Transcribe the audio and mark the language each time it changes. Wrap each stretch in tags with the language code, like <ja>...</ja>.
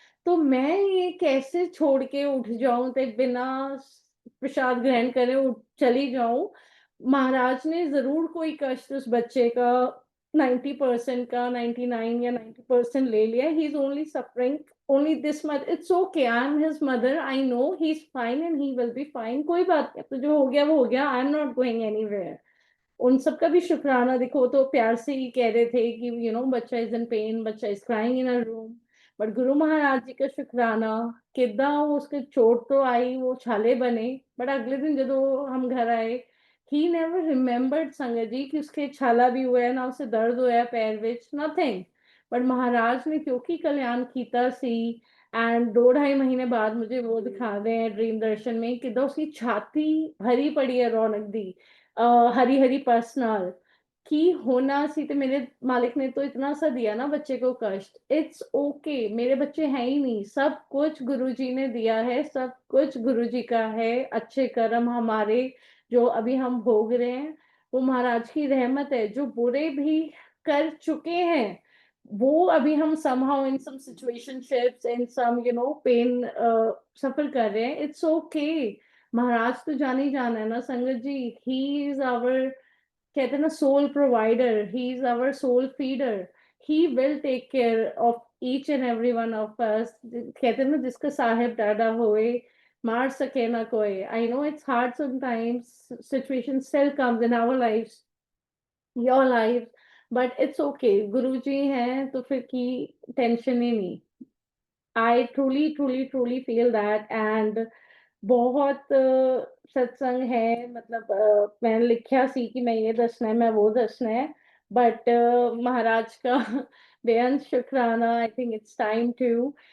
<hi>तो मैं ये कैसे छोड़ के उठ जाऊं ते बिना प्रसाद ग्रहण करे उठ चली जाऊं? महाराज ने जरूर कोई कष्ट उस बच्चे का 90% का 99 या 90% ले लिया।</hi> <en>He is only suffering only this much. It's okay. I'm his mother. I know he's fine and he will be fine.</en> <hi>कोई बात नहीं, तो जो हो गया वो हो गया।</hi> <en>I'm not going anywhere.</en> <hi>उन सबका भी शुक्राना। देखो तो प्यार से ही कह रहे थे कि बच्चा</hi> <en>is in pain,</en> <hi>बच्चा</hi> <en>Is crying in a room.</en> <hi>But Guru Maharaj जी का शुक्राना किदा उसके चोट तो आई, वो छाले बने, बट अगले दिन जब हम घर आए</hi> <en>he never remembered</en> <hi>संगत जी कि उसके छाला भी हुआ है ना, उसे दर्द होया पैर विच, नथिंग। बट महाराज ने क्योंकि कल्याण कीता सी एंड 2-2.5 महीने बाद मुझे वो दिखा रहे हैं ड्रीम दर्शन में कि उसकी छाती भरी पड़ी है रौनक दी हरी हरी पर्सनल की होना सी। तो मेरे मालिक ने तो इतना सा दिया ना बच्चे को कष्ट,</hi> <en>It's okay.</en> <hi>मेरे बच्चे हैं ही नहीं, सब कुछ गुरुजी ने दिया है, सब कुछ गुरुजी का है। अच्छे कर्म हमारे जो अभी हम भोग रहे हैं वो महाराज की रहमत है। जो बुरे भी कर चुके हैं वो अभी हम</hi> <en>somehow in some situationships in some pain</en> <hi>सफर कर रहे हैं,</hi> <en>it's okay.</en> <hi>महाराज तो जान ही जाना है ना संगत जी,</hi> <en>he is our,</en> <hi>कहते हैं ना,</hi> <en>soul provider, he is our soul feeder, he will take care of each and every one of us.</en> <hi>कहते हैं ना, जिसका साहेब डाढ़ा होए मार सके ना कोई.</hi> <en>I know it's hard sometimes, situations still comes in our lives, your life, but it's okay.</en> <hi>गुरुजी हैं तो फिर की टेंशन ही नहीं.</hi> <en>I truly feel that.</en> <hi>And बहुत सत्संग है, मतलब मैंने लिखा सी कि मैं ये दसना है, मैं वो दसना है, बट महाराज का बेअंत शुक्राना,</hi> <en>I think it's time to.</en>